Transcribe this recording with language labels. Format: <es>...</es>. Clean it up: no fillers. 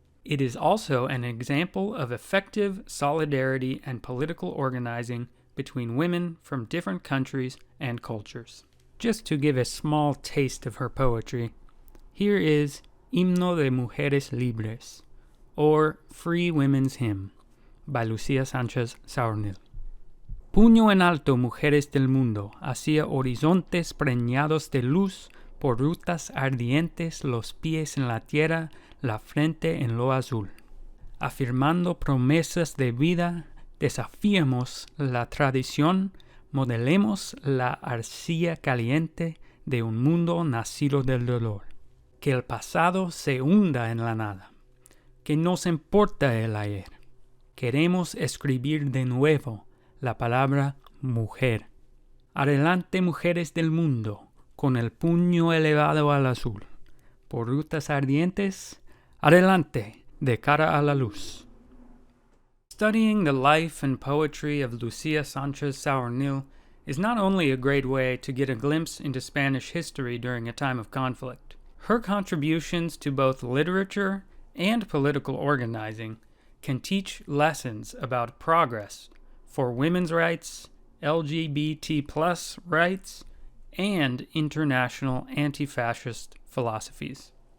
<en>It is also an example of effective solidarity and political organizing between women from different countries and cultures. Just to give a small taste of her poetry, here is Himno de Mujeres Libres, or Free Women's Hymn, by Lucía Sánchez Saornil.</en> <es>Puño en alto, mujeres del mundo, hacia horizontes preñados de luz, por rutas ardientes, los pies en la tierra, la frente en lo azul. Afirmando promesas de vida, desafiemos la tradición, modelemos la arcilla caliente de un mundo nacido del dolor. Que el pasado se hunda en la nada, que nos importa el ayer. Queremos escribir de nuevo la palabra mujer. Adelante, mujeres del mundo, con el puño elevado al azul. Por rutas ardientes, adelante, de cara a la luz.</es> <en>Studying the life and poetry of Lucía Sánchez Saornil is not only a great way to get a glimpse into Spanish history during a time of conflict. Her contributions to both literature and political organizing can teach lessons about progress for women's rights, LGBT+ rights, and international anti-fascist philosophies.</en>